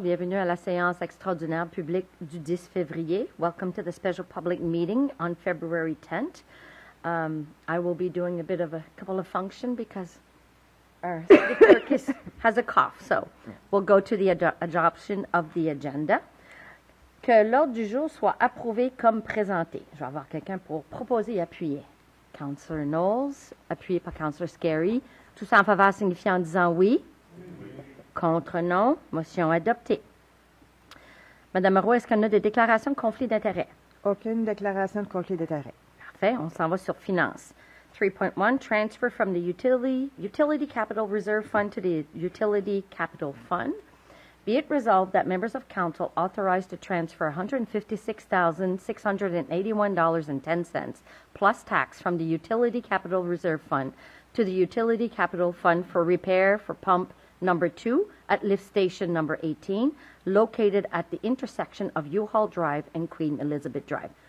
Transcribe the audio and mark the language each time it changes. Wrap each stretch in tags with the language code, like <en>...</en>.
<fr>Bienvenue à la séance extraordinaire publique du 10 février.</fr> <en>Welcome to the special public meeting on February 10th. I will be doing a bit of a couple of function because our city clerk has a cough. So we'll go to the adoption of the agenda.</en> <fr>Que l'ordre du jour soit approuvé comme présenté. Je vais avoir quelqu'un pour proposer et appuyer. Councillor Knowles, appuyé par Councillor Scarry. Tous en faveur signifiant en disant oui. Contre, non. Motion adoptée. Madame Roy, est-ce qu'on a des déclarations de conflit d'intérêt? Aucune déclaration de conflit d'intérêt. Parfait. On s'en va sur finance.</fr> <en>3.1, transfer from the utility capital reserve fund to the utility capital fund. Be it resolved that members of council authorized to transfer $156,681.10 plus tax from the utility capital reserve fund to the utility capital fund for repair for pump number 2 at lift station number 18, located at the intersection of U-Haul Drive and Queen Elizabeth Drive.</en>